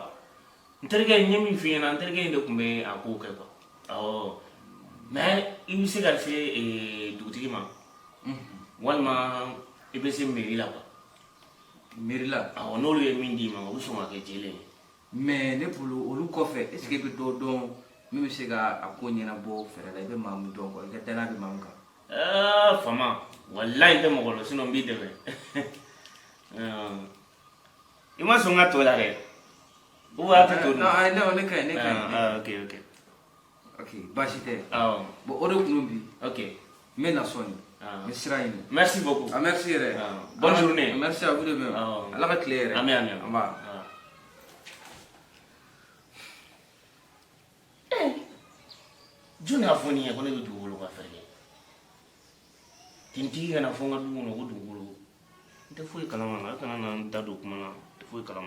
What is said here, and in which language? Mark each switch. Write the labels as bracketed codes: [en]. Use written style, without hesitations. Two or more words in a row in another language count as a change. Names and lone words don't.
[bm] N terikɛ n ye min f'i ɲɛna n terikɛ in de tun bɛ a kow kɛ quoi. Awɔ. Mais I bɛ se ka se dugutigi ma. Walima I bɛ se mairie la quoi. Mairie la. Awɔ n'olu ye min d'i ma u bɛ sɔn ka kɛ jɛlen ye. Mais ne bolo olu kɔfɛ [fr] est-ce que [bm] I bɛ dɔ dɔn min bɛ se ka a ko ɲɛnabɔ fɛrɛ la I bɛ maa min dɔn quoi I ka danaya bɛ maa min kan. Fama walayi n tɛ mɔgɔ dɔn sinon n b'i dɛmɛ. I ma sɔn n ka to la dɛ. Ou a tɛ to dun? Non ne ka ɲi. Ok baasi tɛ. Bon o de tun bi. Ok n bɛ na sɔnni. N bɛ sira ɲini. [fr] Merci beaucoup. [bm] Merci yɛrɛ. [fr] Bonne journée. Merci à vous de même. [bm] Ala ka tile yɛrɛ. Amen. An b'a. Jɔn y'a fɔ nin ye ko ne bɛ dugukolo ka fɛɛrɛ kɛ? Tintigi kana fɔ n ka du kɔnɔ ko dugukolo. N tɛ foyi kalama la, a kana na n da don kuma na, n tɛ foyi kalama.